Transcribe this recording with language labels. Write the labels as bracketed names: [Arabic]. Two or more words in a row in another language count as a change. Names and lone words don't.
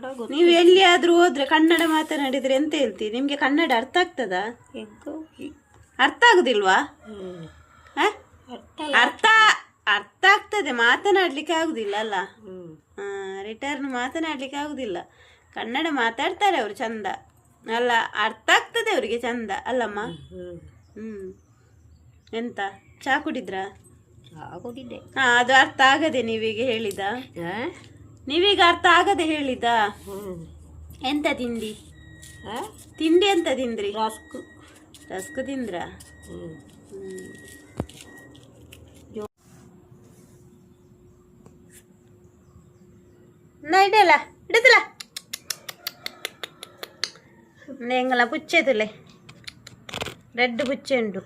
[Kannada] ನೀವು ಎಲ್ಲಿಯಾದ್ರೂ ಹೋದ್ರೆ ಕನ್ನಡ ಮಾತನಾಡಿದ್ರೆ ಎಂತ ಹೇಳ್ತೀರಿ ನಿಮ್ಗೆ ಕನ್ನಡ ಅರ್ಥ ಆಗ್ತದಾ ಅರ್ಥ ಆಗುದಿಲ್ವಾ ಅರ್ಥ ಅರ್ಥ ಆಗ್ತದೆ ಮಾತನಾಡ್ಲಿಕ್ಕೆ ಆಗುದಿಲ್ಲ ಅಲ್ಲ ರಿಟರ್ನ್ ಮಾತನಾಡ್ಲಿಕ್ಕೆ ಆಗುದಿಲ್ಲ ಕನ್ನಡ ಮಾತಾಡ್ತಾರೆ ಅವರು ಚಂದ ಅಲ್ಲ ಅರ್ಥ ಆಗ್ತದೆ ಅವರಿಗೆ ಚಂದ ಅಲ್ಲಮ್ಮ ಎಂತ ಚಾ ಕುಡಿದ್ರಾ ಆಗೋದಿದೆ ಅದು ಅರ್ಥ ಆಗದೆ ನೀವೀಗ ಹೇಳಿದ ನೀವೀಗ ಅರ್ಥ ಆಗದೆ ಹೇಳಿದ ಎಂತ ತಿಂಡಿ ತಿಂಡಿ ಎಂತ ತಿಂದ್ರಿ ರಸ್ಕು ತಿಂದ್ರ ಇಡಲ್ಲ ಇಡುದಿಲ್ಲ [Tulu] ಎಂಗಲ ಪುಚ್ಚೆ ತುಲೆ ರೆಡ್ ಪುಚ್ಚೆ ಉಂಟು